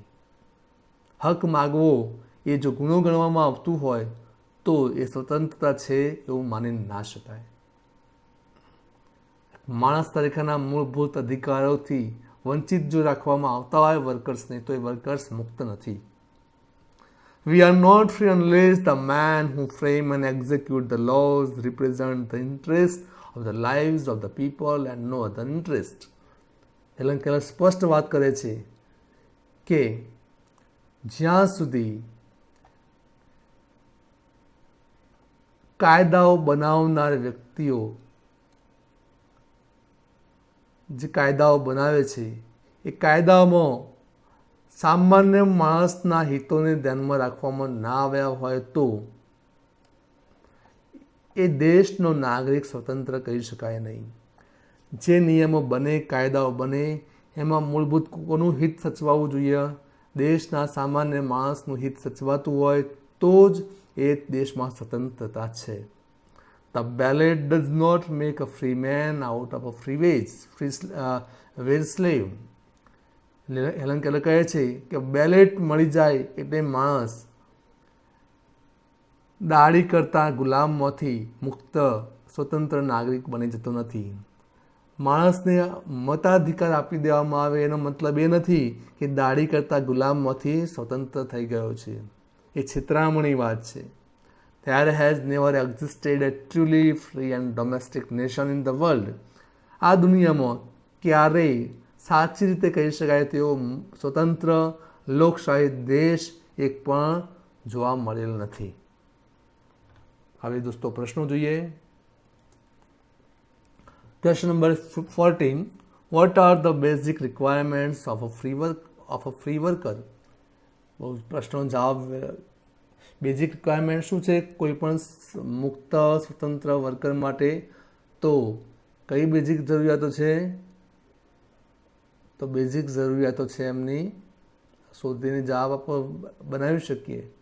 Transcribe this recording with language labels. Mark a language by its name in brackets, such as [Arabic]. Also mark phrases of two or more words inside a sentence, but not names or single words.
[Gujarati] હક માગવો એ જો ગુનો ગણવામાં આવતું હોય તો એ સ્વતંત્રતા છે એવું માની ના શકાય. માણસ તરીકેના મૂળભૂત અધિકારોથી વંચિત જો રાખવામાં આવતા હોય વર્કર્સને, તો એ વર્કર્સ મુક્ત નથી. [English] We are not free unless the man who frame and execute the laws represent the interest of the lives of the people and no other interest. [Gujarati] હેલન કેલર સ્પષ્ટ વાત કરે છે કે જ્યાં સુધી કાયદાઓ બનાવનાર વ્યક્તિઓ જે કાયદાઓ બનાવે છે એ કાયદાઓમાં સામાન્ય માણસના હિતોને ધ્યાનમાં રાખવામાં ના આવ્યા હોય તો એ દેશનો નાગરિક સ્વતંત્ર કહી શકાય નહીં. જે નિયમો બને, કાયદાઓ બને, એમાં મૂળભૂત કોનું હિત સચવાવું જોઈએ? દેશના સામાન્ય માણસનું હિત સચવાતું હોય તો જ એ દેશમાં સ્વતંત્રતા છે. [English] The ballot does not make a free man out of a free wage slave. [Gujarati] હેલન કેલર કહે છે કે બેલેટ મળી જાય એટલે માણસ દાડી કરતા ગુલામમાંથી મુક્ત સ્વતંત્ર નાગરિક બની જતો નથી. માણસને મતાધિકાર આપી દેવામાં આવે એનો મતલબ એ નથી કે દાડી કરતા ગુલામમાંથી સ્વતંત્ર થઈ ગયો છે. એ છેતરામણી વાત છે. [English] There has never existed a truly free and domestic nation in the world. [Gujarati] આ દુનિયામાં ક્યારેય સાચી રીતે કહી શકાય તેવો સ્વતંત્ર લોકશાહી દેશ એક પણ જોવા મળેલ નથી. હવે દોસ્તો પ્રશ્નો જોઈએ. [English] question number [Gujarati] 14. [English] What are the basic requirements of a free worker? [Gujarati] પ્રશ્નનો જવાબ, [English] basic requirement [Gujarati] શું છે કોઈ પણ મુક્ત સ્વતંત્ર વર્કર માટે? તો કઈ બેઝિક જરૂરિયાતો છે? તો બેઝિક જરૂરિયાતો છે એમની શોધીને જવાબ બનાવી શકીએ.